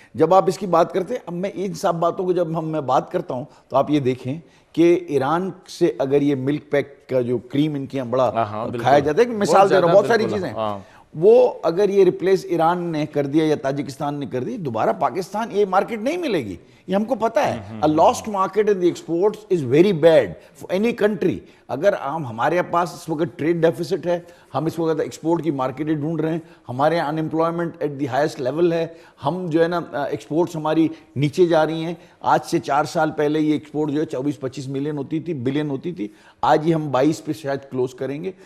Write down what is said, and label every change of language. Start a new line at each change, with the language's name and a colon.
Urdu: جب آپ اس کی بات کرتے ہیں, اب میں ان سب باتوں کو جب میں بات کرتا ہوں تو آپ یہ دیکھیں کہ ایران سے اگر یہ ملک پیک کا جو کریم ان کے یہاں بڑا کھایا جاتا ہے, مثال دے رہا ہوں, بہت ساری چیزیں, وہ اگر یہ ریپلیس ایران نے کر دیا یا تاجکستان نے کر دی, دوبارہ پاکستان یہ مارکیٹ نہیں ملے گی, یہ ہم کو پتہ ہے.
English: A lost market in the exports is very bad for any country.
Urdu: اگر ہمارے پاس اس وقت ٹریڈ ڈیفیسٹ ہے, ہم اس وقت ایکسپورٹ کی مارکیٹیں ڈھونڈ رہے ہیں, ہمارے
English: in employment at the highest level
Urdu: ہے, ہم جو ہے نا ایکسپورٹس ہماری نیچے جا رہی ہیں. آج سے 4 سال پہلے یہ ایکسپورٹ جو ہے 24-25 ملین ہوتی تھی, بلین ہوتی تھی, آج یہ ہم 22 پہ شاید کلوز کریں گے.